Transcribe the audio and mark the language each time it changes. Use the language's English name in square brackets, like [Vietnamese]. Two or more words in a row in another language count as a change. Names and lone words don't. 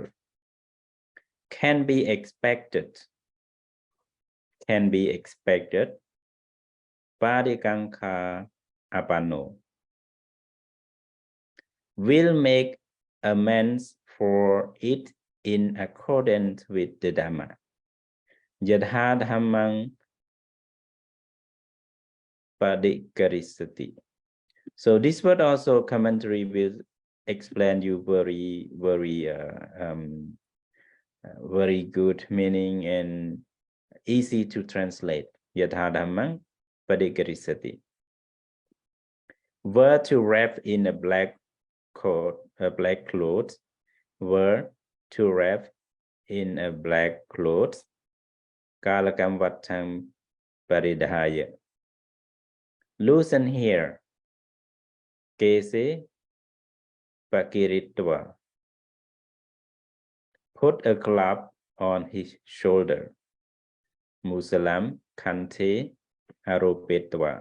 [English] Can be expected, [Pali] Padikanka apano, [English] will make amends for it in accordance with the Dhamma. [Pali] Yadha dhammang padikarisati. [English] So this word also commentary will explain you very very good meaning and easy to translate. [Pali] Yatha dhammang padikarisati. [English] Were to wrap in a black coat, a black cloth. Were to wrap in a black cloth. [Pali] Kalakam vattam paridhaya. [English] Loosen here. [Pali] Kese pakiritva. [English] Put a club on his shoulder. [Pali] Musalam kante aropetva.